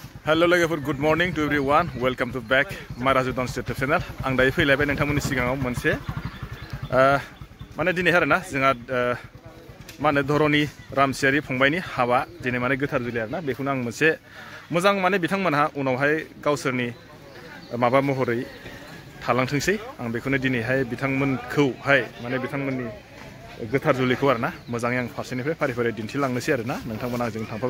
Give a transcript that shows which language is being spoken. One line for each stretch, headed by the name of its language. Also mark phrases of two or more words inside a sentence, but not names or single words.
English: Hello
Bodo: लोगोफोर
English: good morning to everyone welcome to back my Raju Dance YouTube channel
Bodo: आं दायो फैलायबाय नोंथांमोननि सिगाङाव मोनसे माने दिनै आरोना जोंहा माने धरणी रामसियारि फंबायनि हाबा दिनै माने गोथार जुलि आरोना बेखौनो आं मोनसे मोजां माने बिथांमोनहा उनावहाय गावसोरनि माबा महरै थालांथोंसै आं बेखौनो दिनैहाय बिथांमोनखौहाय माने बिथांमोननि गोथार जुलिखौ आरोना मोजाङै आं फारसेनिफ्राय फारि फारि दिन्थिलांनोसै आरोना नोंथांमोना आंजों थांफाबाय